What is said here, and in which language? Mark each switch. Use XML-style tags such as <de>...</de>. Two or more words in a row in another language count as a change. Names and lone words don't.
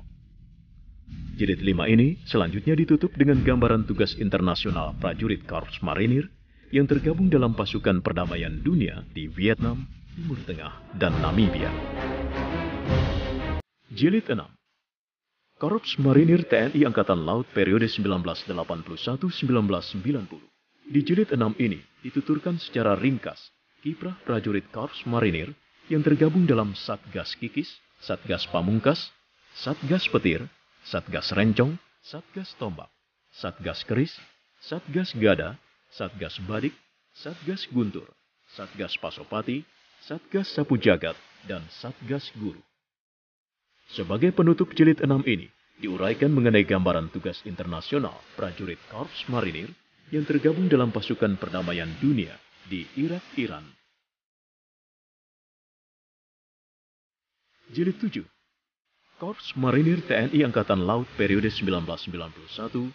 <id>Jilid 5 ini selanjutnya ditutup dengan gambaran tugas internasional prajurit Korps Marinir yang tergabung dalam pasukan perdamaian dunia di Vietnam, Timur Tengah, dan Namibia. Jilid 6, Korps Marinir TNI Angkatan Laut periode 1981-1990. Di Jilid 6 ini dituturkan secara ringkas kiprah prajurit Korps Marinir yang tergabung dalam Satgas Kikis, Satgas Pamungkas, Satgas Petir, Satgas Rencong, Satgas Tombak, Satgas Keris, Satgas Gada, Satgas Badik, Satgas Guntur, Satgas Pasopati, Satgas Sapu Jagat, dan Satgas Guru. Sebagai penutup Jilid 6 ini, diuraikan mengenai gambaran tugas internasional prajurit Korps Marinir yang tergabung dalam pasukan perdamaian dunia di Irak, Iran. Jilid 7, Korps Marinir TNI Angkatan Laut periode 1991-2000.</id>